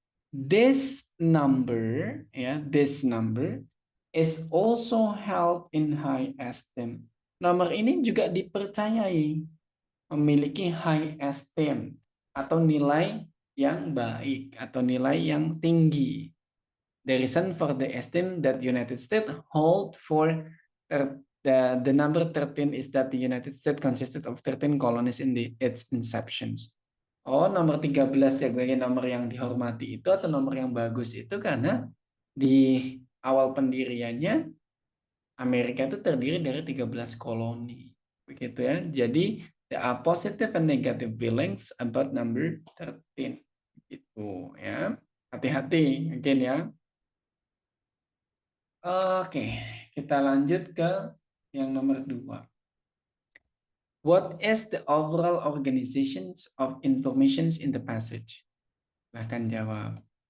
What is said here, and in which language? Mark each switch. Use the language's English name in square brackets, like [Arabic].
[English] This number this number is also held in high esteem. [Indonesian] Nomor ini juga dipercayai memiliki [English] high esteem [Indonesian] atau nilai yang baik atau nilai yang tinggi. [English] The reason for the esteem that United States hold for the number 13 is that the United States consisted of 13 colonies in its inceptions. [Indonesian] Oh, nomor 13 sebagai nomor yang dihormati itu atau nomor yang bagus itu karena di awal pendiriannya Amerika itu terdiri dari 13 koloni. Begitu ya. Jadi [English] there are positive and negative feelings about number 13. [Indonesian] Gitu ya. Hati-hati mungkin ya. Oke, kita lanjut ke yang nomor 2. [English] What is the overall organizations of informations in the passage? [Indonesian] Bahkan jawab.